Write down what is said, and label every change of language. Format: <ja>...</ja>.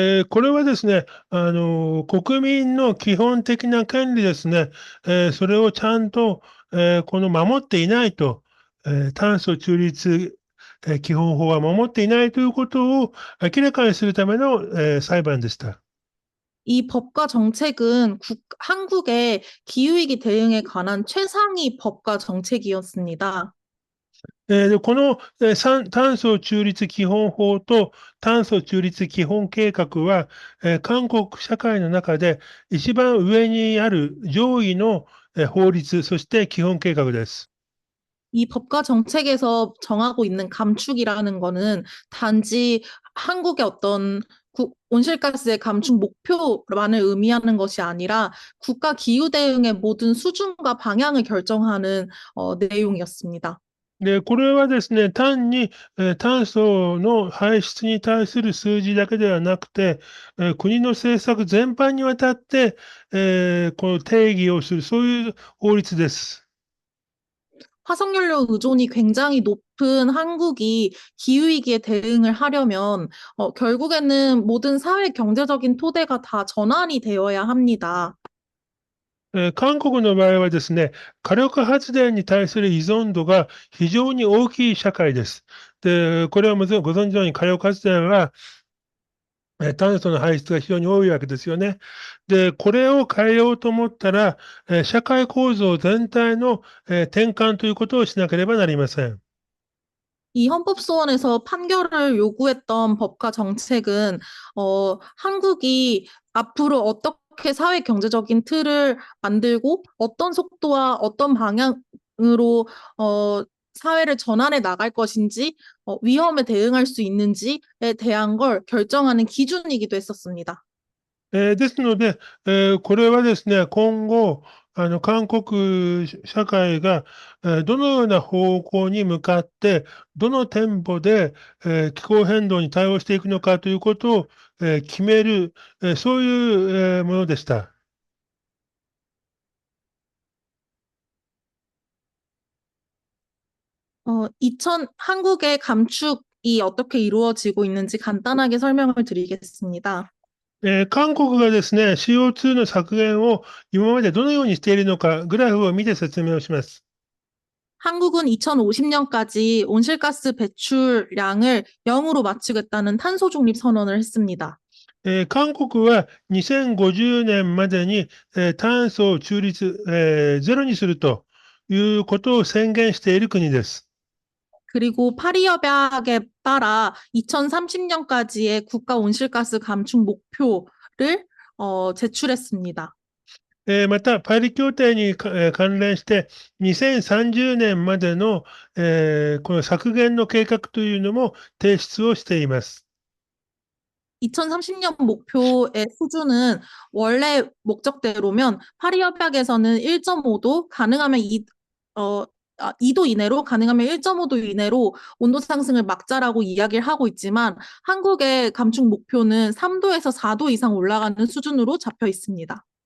<ja>これはですね、国民の基本的な権利ですね、それをちゃんと、守っていないと、炭素中立、基本法は守っていないということを明らかにするための、裁判でした。</ja> <ko>이 법과 정책은 한국의 기후위기 대응에 관한 최상위 법과 정책이었습니다.</ko> <ja>でこの、炭素中立基本法と炭素中立基本計画は、韓国社会の中で一番上にある上位の、法律、そして基本計画です。</ja> <ko>이 법과 정책에서 정하고 있는 감축이라는 거는 단지 한국의 어떤 온실가스의 감축 목표만을 의미하는 것이 아니라 국가 기후 대응의 모든 수준과 방향을 결정하는 내용이었습니다.</ko> <ja>で、これはですね、単に、炭素の排出に対する数字だけではなくて、国の政策全般にわたって、この定義をする、そういう法律です。</ja> <ko>화석연료 의존이 굉장히 높은 한국이 기후위기에 대응을 하려면 결국에는 모든 사회 경제적인 토대가 다 전환이 되어야 합니다.</ko> <ja>韓国の場合はですね、火力発電に対する依存度が非常に大きい社会です。で、これはもちろんご存知のように火力発電は、炭素の排出が非常に多いわけですよね。で、これを変えようと思ったら、社会構造全体の、転換ということをしなければなりません。</ja> <ko>이 헌법소원에서 판결을 요구했던 법과 정책은 한국이 앞으로 어떻게 어떻게 사회 경제적인 틀을 만들고 어떤 속도와 어떤 방향으로 사회를 전환해 나갈 것인지, 위험에 대응할 수 있는지에 대한 걸 결정하는 기준이기도 했었습니다.</ko> <ja>ですので、これはですね、今後、韓国社会が、どのような方向に向かって、どのテンポで、気候変動に対応していくのかということを、決める、そういう、ものでした。</ja> <ko>한국의 감축이 어떻게 이루어지고 있는지 간단하게 설명을 드리겠습니다.</ko> <ja>韓国がですね、CO2 の削減を今までどのようにしているのか、グラフを見て説明をします。</ja> <ko>한국은 2050년까지 온실가스 배출량을 0으로 맞추겠다는 탄소 중립 선언을 했습니다.</ko> <ja>韓国は2050年までに、炭素を中立、ゼロにするということを宣言している国です。</ja> <ko>그리고 파리협약에 따라 2030년까지의 국가 온실가스 감축 목표를 제출했습니다.</ko> <ja>また、パリ協定に関連して、2030年までの、この削減の計画というのも提出をしています。</ja> <ko>2030년 목표의 수준은 원래 목적대로면 파리협약에서는 1.5도, 가능하면 2도 이내로, 가능하면 1.5도 이내로 온도 상승을 막자라고 이야기를 하고 있지만 한국의 감축 목표는 3도에서 4도 이상 올라가는 수준으로 잡혀 있습니다.</ko>